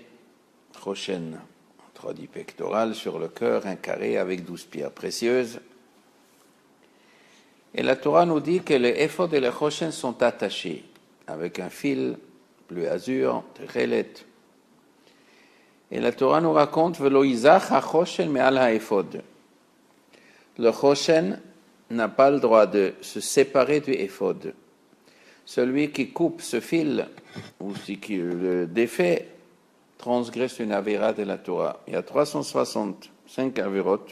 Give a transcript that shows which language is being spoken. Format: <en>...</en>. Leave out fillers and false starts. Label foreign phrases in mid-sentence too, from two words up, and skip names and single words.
<fr>Choshen, on traduit pectoral, sur le cœur, un carré avec 12 pierres précieuses. Et la Torah nous dit que les Éphod et les Choshen sont attachés avec un fil bleu azur, techelet. Et la Torah nous raconte</fr> <he>ולא יזח החושן מעל האפוד.</he> <fr>Le Choshen n'a pas le droit de se séparer du Éphod. Celui qui coupe ce fil ou qui le défait transgresse une avéra de la Torah. Il y a 365 avérotes.</fr>